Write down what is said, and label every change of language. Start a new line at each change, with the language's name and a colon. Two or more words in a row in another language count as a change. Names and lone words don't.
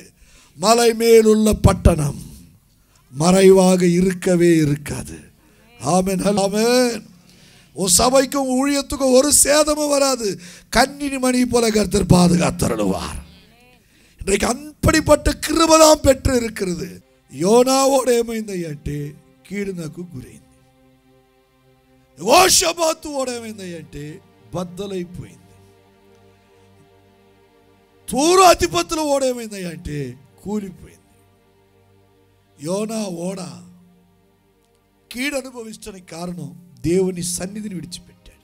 Tamil: மலை மேலுள்ள பட்டணம் மறைவாக இருக்கவே இருக்காது. ஆமென், ஆமென். உன் சபைக்கும் ஊழியத்துக்கும் ஒரு சேதமும் வராது. கன்னினி மணி போல கர்த்தர் பாதுகாத்தருளுவார். இன்றைக்கு அப்படிப்பட்ட கிருபைதான் பெற்று இருக்கிறது.
Telugu: యోనావోడు ఏమైంది అంటే కీడు నాకు గురైంది. యెహోషాపాతు వాడు ఏమైంది అంటే బద్దలైపోయింది. తూరు అధిపతుల ఓడ ఏమైంది అంటే కూలిపోయింది. యోనా ఓడ కీడు అనుభవించడానికి కారణం దేవుని సన్నిధిని విడిచిపెట్టాడు.